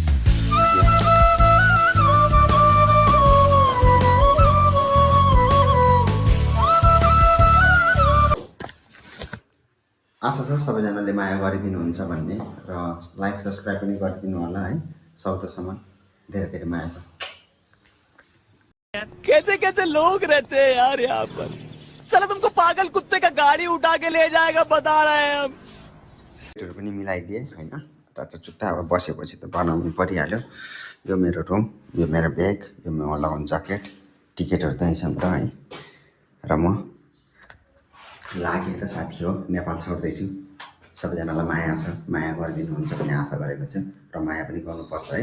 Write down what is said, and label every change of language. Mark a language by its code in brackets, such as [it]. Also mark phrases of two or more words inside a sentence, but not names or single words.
[ne] आशा छ सबैजनाले माया गरिदिनुहुन्छ भन्ने, र [en] like subscribe [ne] पनि गरिदिनु होला है। सक्दोसम्म धेरै धेरै माया छ। [hi] कैसे कैसे लोग रहते हैं यार यहाँ पर। साला तुमको पागल कुत्ते का गाड़ी उठा के ले जाएगा बता रहे हैं हम। [ne] पनि मिलाइदिए होइन। त जुत्ता अब बसेपछि त बनाउनु परिहाल्यो। यो मेरो रुम, यो मेरो ब्याग, यो म लगाउने ज्याकेट, टिकटहरू त्यहीँ छ र है। र म लागे त साथी हो, नेपाल छोड्दैछु। सबैजनालाई माया छ, माया गरिदिनुहुन्छ भन्ने आशा गरेको छु, र माया पनि गर्नुपर्छ है।